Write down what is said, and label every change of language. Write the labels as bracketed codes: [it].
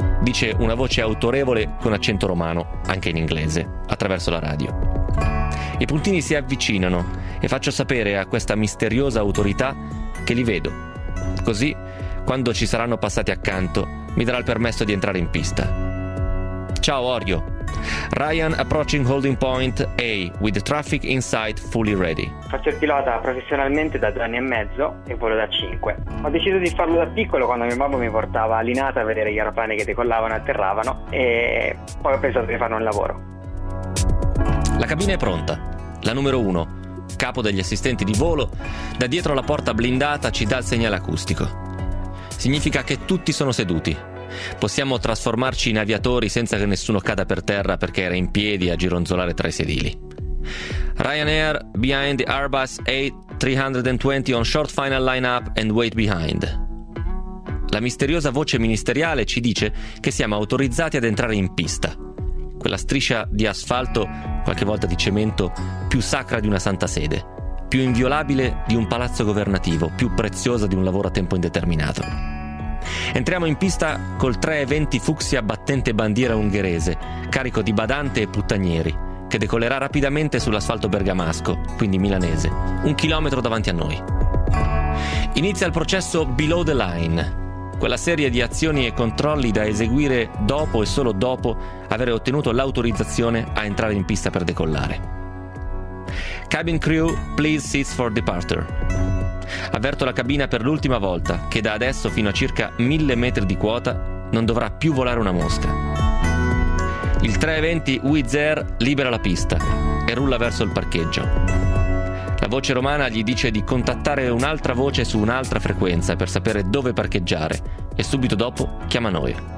[it] Dice una voce autorevole con accento romano, anche in inglese, attraverso la radio. I puntini si avvicinano e faccio sapere a questa misteriosa autorità che li vedo. Così, quando ci saranno passati accanto, mi darà il permesso di entrare in pista. Ciao Orio. [en] Ryan approaching holding point A with the traffic in sight fully ready. [it] Faccio il pilota professionalmente da 2 anni e mezzo e volo da 5. Ho deciso di farlo da piccolo quando mio mamma mi portava all'INATA a vedere gli aeroplani che decollavano e atterravano e poi ho pensato di farne un lavoro. La cabina è pronta. La numero 1, capo degli assistenti di volo, da dietro la porta blindata ci dà il segnale acustico. Significa che tutti sono seduti. Possiamo trasformarci in aviatori senza che nessuno cada per terra perché era in piedi a gironzolare tra i sedili. [en] Ryanair behind the Airbus A320 on short final lineup and wait behind. [it] La misteriosa voce ministeriale ci dice che siamo autorizzati ad entrare in pista. Quella striscia di asfalto, qualche volta di cemento, più sacra di una santa sede, più inviolabile di un palazzo governativo, più preziosa di un lavoro a tempo indeterminato. Entriamo in pista col 320 fucsia battente bandiera ungherese, carico di badante e puttanieri, che decollerà rapidamente sull'asfalto bergamasco, quindi milanese, 1 chilometro davanti a noi. Inizia il processo [en] below the line, [it] quella serie di azioni e controlli da eseguire dopo e solo dopo aver ottenuto l'autorizzazione a entrare in pista per decollare. [en] Cabin crew, please seats for departure. [it] Avverto la cabina per l'ultima volta che da adesso fino a circa 1000 metri di quota non dovrà più volare una mosca. Il 320 Wizz Air libera la pista e rulla verso il parcheggio. La voce romana gli dice di contattare un'altra voce su un'altra frequenza per sapere dove parcheggiare e subito dopo chiama noi.